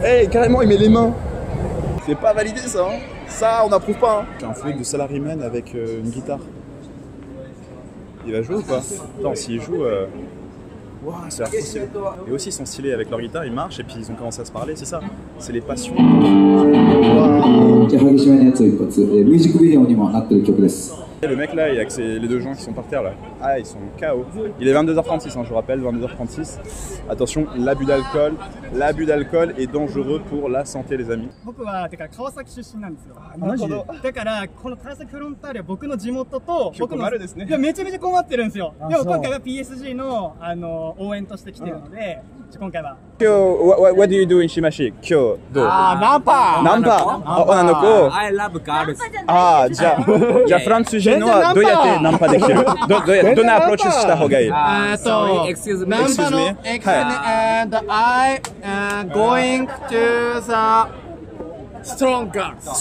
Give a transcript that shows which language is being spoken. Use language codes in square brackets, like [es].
[fr] Carrément, il met les mains. C'est pas validé ça, hein. Ça, on n'approuve pas. Hein. J'ai un flic de salaryman avec une guitare. Il va jouer ou pas? Attends, s'il joue, wow, c'est impossible. Et aussi, ils sont stylés avec leur guitare, ils marchent et puis ils ont commencé à se parler, c'est ça. C'est les passions. Wow. [ja] じゃあ激しめのやつを一発、ミュージックビデオにもなってる曲です。 [fr] Le mec là, avec les deux gens qui sont par terre là, ah ils sont KO. Il est 22h36, hein, je vous rappelle, 22h36. Attention, l'abus d'alcool est dangereux pour la santé les amis. [ja] 僕はてか川崎出身なんですよ。マジで。だからこの川崎フロンターレは僕の地元と僕のですね。いやめちゃめちゃ困ってるんですよ。でも今回は PSG の応援として来てるので、今回は。 [en] What do you do in Shimashi? Kyo do. [ja] Nampa. Onanoko. [en] I love girls. [ja] Ah, じゃあフランス人のはどうやってナンパできる？どんなアプローチした方がいい [en] ？Sorry, excuse me. Excuse me. And I going to the strong girls.